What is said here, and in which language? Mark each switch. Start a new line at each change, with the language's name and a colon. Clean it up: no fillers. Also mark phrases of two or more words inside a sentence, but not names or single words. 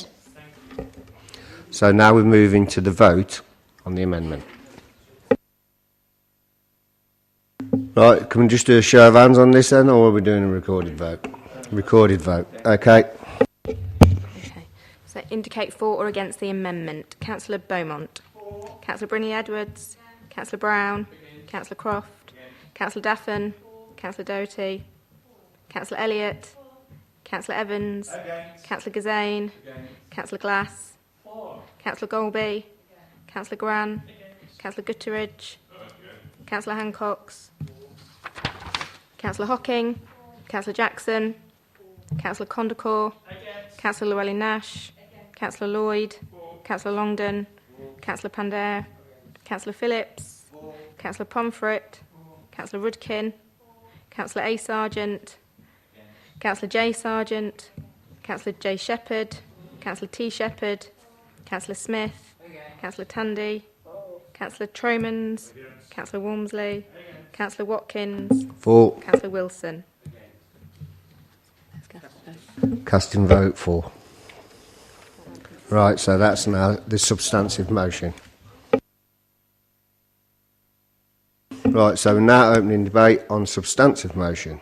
English: So now we're moving to the vote on the amendment. Right, can we just do a show of hands on this then, or are we doing a recorded vote? Recorded vote, okay. Okay. So indicate for or against the amendment. Councillor Beaumont. Councillor Brindley-Edwards. Councillor Brown. Councillor Croft. Councillor Daffin. Councillor Doherty. Councillor Elliott. Councillor Evans. Councillor Gazane. Councillor Glass. Councillor Golby. Councillor Gran. Councillor Gutteridge. Councillor Hancox. Councillor Hocking. Councillor Jackson. Councillor Condacor. Councillor Llewellyn-Nash. Councillor Lloyd. Councillor Longdon. Councillor Pandair. Councillor Phillips. Councillor Pomfret. Councillor Rudkin. Councillor A. Sargent. Councillor J. Sargent. Councillor J. Shepherd. Councillor T. Shepherd. Councillor Smith. Councillor Tandy. Councillor Tromans. Councillor Walmsley. Councillor Watkins. For. Councillor Wilson. Casting vote for. Right, so that's now the substantive motion. Right, so we're now opening debate on substantive motion.